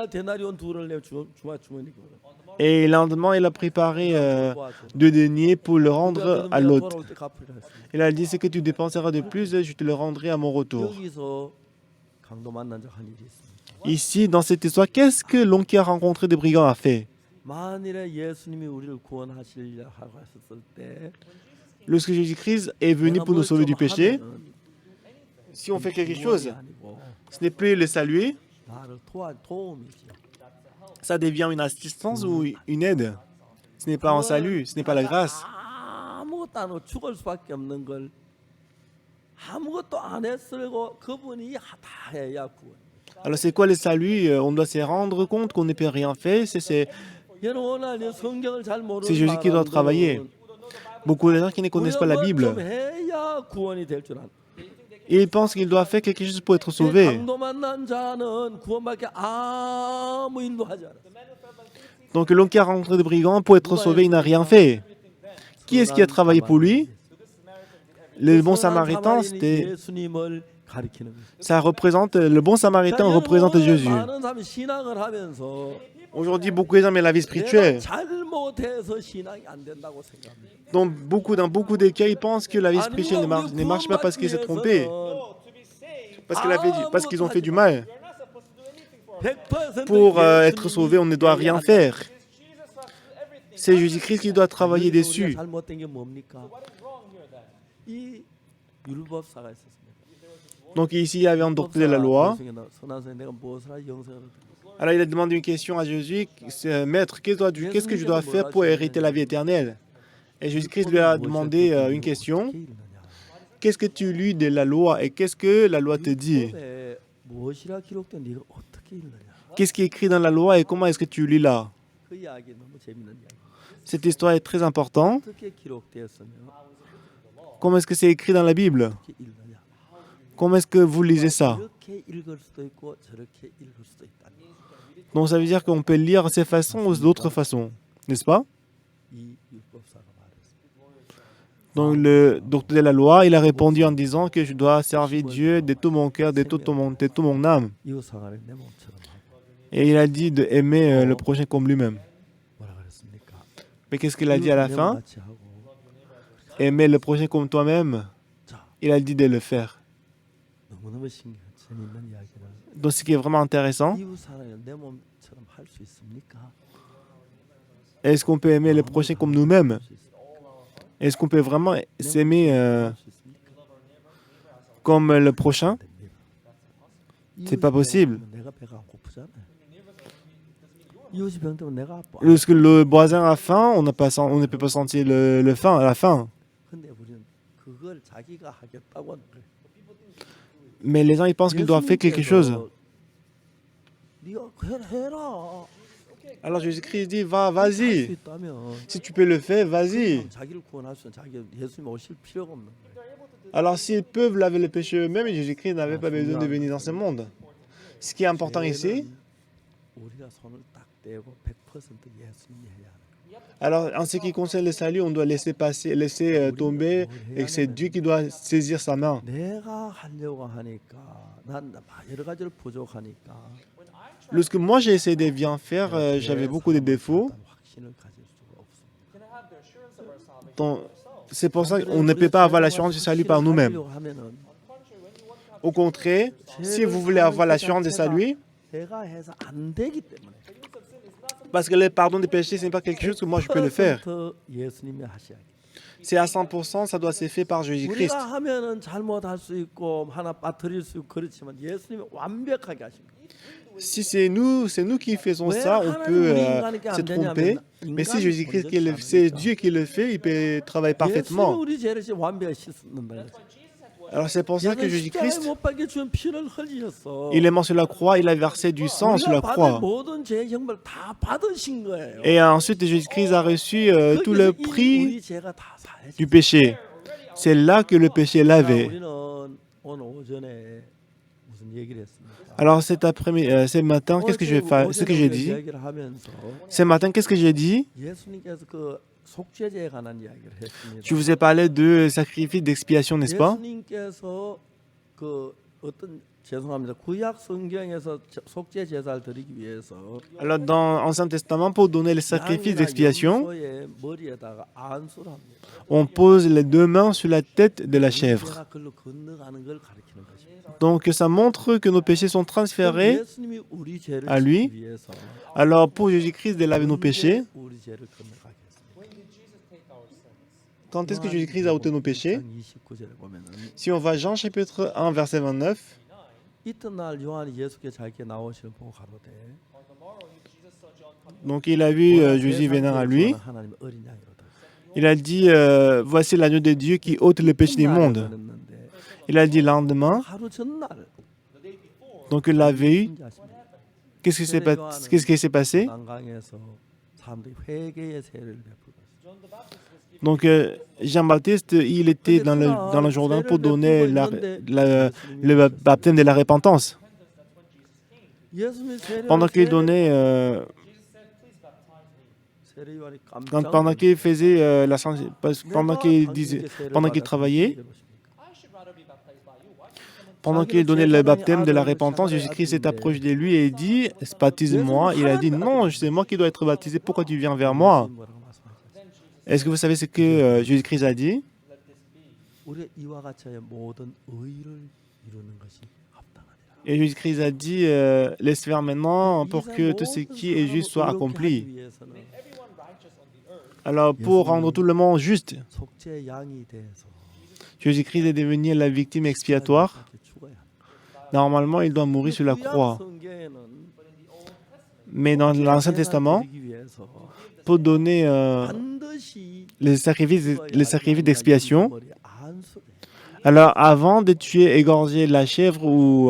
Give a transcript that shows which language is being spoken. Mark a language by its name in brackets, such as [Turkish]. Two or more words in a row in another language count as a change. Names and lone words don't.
[French] Et le lendemain, il a préparé 2 deniers pour le rendre à l'autre. Il a dit, ce que tu dépenseras de plus, je te le rendrai à mon retour. Ici, dans cette histoire, qu'est-ce que l'homme qui a rencontré des brigands a fait? [Korean] 만일에 예수님이 우리를 구원하시려 하고 하셨을 때 [French] Lorsque Jésus-Christ est venu [Korean] 내가 [French] pour nous [Korean] 뭘 [French] sauver [Korean] 좀 [French] du péché, [Korean] 하면은 [French] si on fait quelque [Korean] 구원이 [French] chose, [Korean] 아니고 [French] ce n'est plus le salut, [Korean] 나를 도움이지. [French] ça devient une assistance ou une aide. Ce n'est pas un salut, ce n'est pas la grâce. [Korean] 아무것도 안 하고 죽을 수밖에 없는 걸 아무것도 안 했으고 그분이 다 해야 구원. [French] Alors c'est quoi le salut? On doit se rendre compte qu'on ne peut rien faire. C'est [Korean] 여러분 성경을 잘 모르는 [French] Jésus qui doit travailler. Beaucoup de gens qui ne connaissent pas la [Korean] 좀 [French] Bible, [Korean] 해야 구원이 될 줄 아는. [French] ils pensent qu'ils doivent faire quelque chose pour être sauvés. [Korean] 강도 만난 자는 구원밖에 아무 일도 하지 않아. [French] Donc l'homme qui a rencontré des brigands, pour être sauvé, il n'a rien fait. Qui est-ce qui a travaillé pour lui? Le bon samaritain, c'était... [Korean] 예수님을 가리키는 거예요. [French] Ça représente... Le bon samaritain représente Jésus. [Korean] 많은 사람이 신앙을 하면서 [French] Aujourd'hui, beaucoup de gens mettent la vie [Korean] 내가 [French] spirituelle. [Korean] 잘못해서 신앙이 안 된다고 생각합니다. [French] Dans beaucoup de cas, ils pensent que la vie spirituelle ne marche pas parce qu'ils s'est trompé, parce qu'ils ont fait du mal. Pour être sauvé, on ne doit rien faire. C'est Jésus-Christ qui doit travailler dessus. [Korean] 잘못된 게 뭡니까? 이 율법사가 있었습니다. [French] Donc ici, il y avait un docteur de la loi. [Korean] 선하서 내가 무엇을 하 영생을 [French] Alors il a demandé une question à Jésus, Maître, qu'est-ce que je dois faire pour hériter la vie éternelle? Et Jésus-Christ lui a demandé une question. Qu'est-ce que tu lis de la loi et qu'est-ce que la loi te dit? [Korean] 무엇이라 기록된 네가 어떻게 읽느냐? [French] Qu'est-ce qui est écrit dans la loi et comment est-ce que tu lis là? [Korean] 그 이야기 너무 재밌는 이야기. [French] Cette histoire est très importante. [Korean] 어떻게 기록되었으며 [French] Comment est-ce que c'est écrit dans la Bible? [Korean] 어떻게 읽느냐? [French] Comment est-ce que vous lisez ça? [Korean] 이렇게 읽을 수도 있고 저렇게 읽을 수도 있다. [French] Donc ça veut dire qu'on peut lire de ces façons ou d'autres façons, n'est-ce pas? [Korean] 이 율법사가 말했습니다. [French] Donc le docteur de la loi, il a répondu en disant que je dois servir Dieu de tout mon cœur, de toute mon âme. [Korean] 이웃상을 내 몸처럼 하고 [French] Et il a dit d'aimer le prochain comme lui-même. [Korean] 뭐라 그랬습니까? [French] Mais qu'est-ce qu'il a dit à la [Korean] 내 [French] fin? [Korean] 몸같이 하고 [French] Aimer le prochain comme toi-même. [Korean] 자, [French] Il a dit de le faire. [Korean] 너무너무 재밌는 이야기를 [French] Donc ce qui est vraiment intéressant, [Korean] 이웃상을 내 몸처럼 할 수 있습니까? [French] est-ce qu'on peut aimer le prochain comme nous-mêmes? [Korean] 수 있습니까? [French] Est-ce qu'on peut vraiment s'aimer [Korean] 할 수 있습니까? [French] comme le prochain? C'est pas possible. [Korean] 내가 배가 안 고프잖아요. 이웃이 병들면 내가 아파. [French] Lorsque le voisin a faim, on ne peut pas sentir la faim. [Korean] 근데 우리는 그걸 자기가 하겠다고 하는 거예요. [French] Mais les gens, ils pensent qu'ils doivent faire quelque chose. [Korean] 네가 해라. [French] Alors Jésus-Christ dit, va, [Korean] 할수 [French] vas-y. [Korean] 있다면 [French] Si tu peux le faire, vas-y. [Korean] 자기를 구원할 수 있는 자기 예수님 오실 필요가 없는 거예요. [French] Alors s'ils peuvent laver le péché eux-mêmes, Jésus-Christ n'avait pas besoin de venir dans ce monde. Ce qui est important ici, [Korean] 우리가 손을 딱 떼고 100% 예수님이 해야 하는 거예요. [French] alors en ce qui concerne le salut, on doit laisser tomber, et c'est Dieu qui doit saisir sa main. [Korean] 내가 하려고 하니까 난 여러 가지로 부족하니까 [French] Lorsque moi j'ai essayé de bien faire, j'avais beaucoup de défauts. [Korean] 확신을 가질 수가 없습니다. [French] Donc, c'est pour ça qu'on ne peut pas avoir l'assurance du salut par nous-mêmes. [Korean] 하면은 [French] Au contraire, si vous voulez avoir l'assurance du salut, [Korean] 내가 해서 안 되기 때문에 [French] parce que le pardon des péchés, ce n'est pas quelque chose que moi je peux le faire. [Korean] 100% 예수님이 하셔야 돼요. [French] C'est à 100%, ça doit se faire par Jésus-Christ. [Korean] 우리가 하면은 잘못할 수 있고 하나 빠뜨릴 수 있고 그렇지만 예수님이 완벽하게 하신 거예요. [French] Si c'est nous qui faisons ça, on peut se tromper. Mais si Jésus-Christ, c'est Dieu qui le fait, il peut travailler [Korean] 예수님이 [French] parfaitement. [Korean] 우리 죄를 완벽히 씻는다. [French] Alors c'est pour ça que Jésus-Christ, [Korean] 못 박혀 주는 피를 흘리셨어. [French] il est mort sur la croix, il a versé du sang sur la [Korean] 우리가 받은 [French] croix. [Korean] 모든 죄 형벌 다 받으신 거예요. [French] Et ensuite, Jésus-Christ a reçu tout le [Korean] 거기서 [French] prix [Korean] 우리 죄가 다 사해졌어요. [French] du péché. C'est là que le péché est lavé. [Korean] 우리는 오늘 오전에 무슨 얘기를 했습니까? [French] Alors ce matin, qu'est-ce que je vais faire? Ce que j'ai dit. [Korean] 이야기를 하면서 [French] Ce matin, qu'est-ce que j'ai dit? [Korean] 예수님께서 그 속죄제에 관한 이야기를 했습니다. [French] Je vous ai parlé de sacrifice d'expiation, n'est-ce pas? [Korean] 예수님께서 그 어떤 죄송합니다. 구약 성경에서 속죄 제사를 드리기 위해서 [French] Alors, dans l'Ancien Testament, pour donner les sacrifices [Korean] 양이나 [French] d'expiation, [Korean] 염소의 머리에다가 안수를 합니다. [French] on pose les deux mains sur la tête de la chèvre. [Korean] 죄가 그걸로 건너가는 걸 가리키는 것입니다. [French] Donc, ça montre que nos péchés sont transférés [Korean] 예수님이 우리 죄를 [French] à lui. [Korean] 지기 위해서 [French] Alors, pour Jésus-Christ de laver nos péchés, [Korean] 우리 죄를 건너가게 했습니다. [French] quand est-ce que Jésus-Christ a ôté nos péchés? [Korean] 29절에 보면은 [French] Si on va Jean chapitre 1, verset 29, [Korean] 이튿날 요한이 예수께 자기께 나오시는 보고 가로되 [French] donc il a vu Jésus venant à lui. [Korean] 하나님의 어린 양이로다. [French] Il a dit, voici l'agneau de Dieu qui ôte le péché du monde. Il a dit le lendemain, [Korean] 하루 전날 [French] donc il l'a vu. [Korean] 혼자 하십니다. [French] Qu'est-ce qui s'est passé? [Korean] 난강에서 사람들이 회개의 세례를 베풀었어요. [French] Donc Jean-Baptiste, il était dans le Jourdain pour donner le baptême de la repentance. [Korean] 예수님이 세례를 [French] Pendant qu'il donnait, [Korean] 세례 요한이 [French] pendant qu'il faisait pendant qu'il disait, pendant qu'il travaillait, pendant qu'il donnait le baptême de la repentance, Jésus-Christ s'est approché de lui et dit, baptise-moi. Il a dit, non, c'est moi qui dois être baptisé. Pourquoi tu viens vers moi? Est-ce que vous savez ce que Jésus-Christ a dit? [Korean] 우리 이와 같이 모든 의를 이루는 것이 합당하니라. [French] Et Jésus-Christ a dit, laisse faire maintenant pour que tout ce qui est juste soit accompli. Alors, pour rendre tout le monde juste, [Korean] 속죄 양이 돼서 [French] Jésus-Christ est devenu la victime expiatoire. [Korean] 죽어야 합니다. [French] Normalement, il doit mourir sur la croix. [Korean] 성경에는 [French] Mais dans l'Ancien Testament, [Korean] 드리기 위해서 [French] pour donner [Korean] 반드시 [French] les sacrifices d'expiation, [Korean] 머리 안수를 해요. [French] alors avant de tuer, égorger la chèvre ou